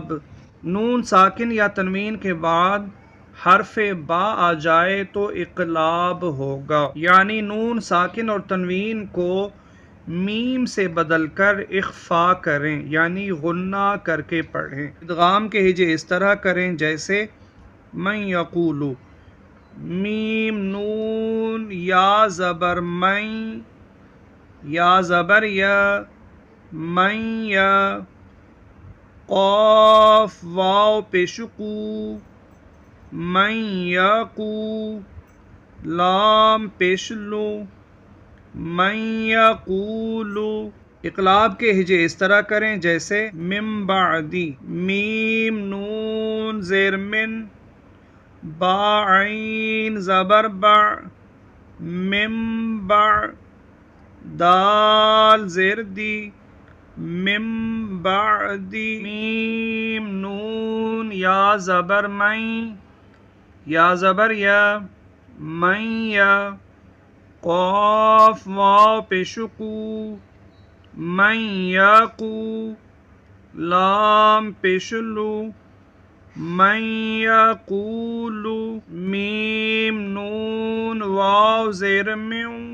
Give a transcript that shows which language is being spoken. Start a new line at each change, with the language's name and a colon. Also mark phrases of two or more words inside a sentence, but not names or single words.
Urdu: نون ساکن یا تنوین کے بعد حرف با آ جائے تو اقلاب ہوگا، یعنی نون ساکن اور تنوین کو میم سے بدل کر اخفا کریں، یعنی غنہ کر کے پڑھیں۔ ادغام کے ہجے اس طرح کریں جیسے
Arabic: من یقولو،
Urdu: میم نون یا زبر من، یا زبر یا، من یا، قاف واو پیش قو، من یقو، لام پیش لو،
Arabic: من یقولو۔
Urdu: اقلاب کے ہجے اس طرح کریں جیسے
Arabic: من بعدی،
Urdu: میم نون زیر من، با عین زبر با، من با، دال زیر دی،
Arabic: من بعدی،
Urdu: میم نون یا زبر من، یا زبر یا، من یا، قاف واو پیش قو، من یقو، لام پیش لو،
Arabic: من یقولو،
Urdu: میم نون واو زیر میو،